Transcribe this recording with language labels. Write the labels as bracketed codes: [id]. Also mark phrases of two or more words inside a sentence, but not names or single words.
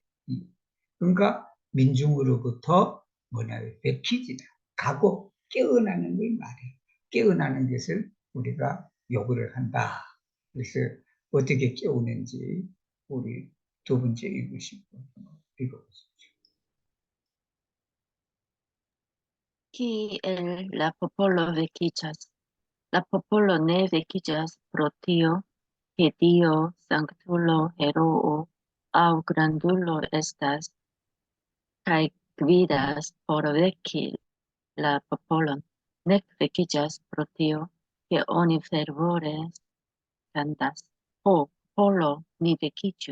[ko] 그러니까 민중으로부터 뭐냐 베키지다. 가고 깨어나는 걸 말해. 깨어나는 것을 우리가 요구를 한다. 그래서 어떻게 깨우는지 우리 두 번째 읽으시고 읽어보십시오. [eo] Kiel la popolo vekiĝas, la popolo ne vekiĝas pro tio, ke Dio sanktulo, heroo aŭ grandulo estas kaj gvidas por veki la popolon, nek vekiĝas pro tio, ke oni fervore kantas: Ho, popolo, ni vekiĝu!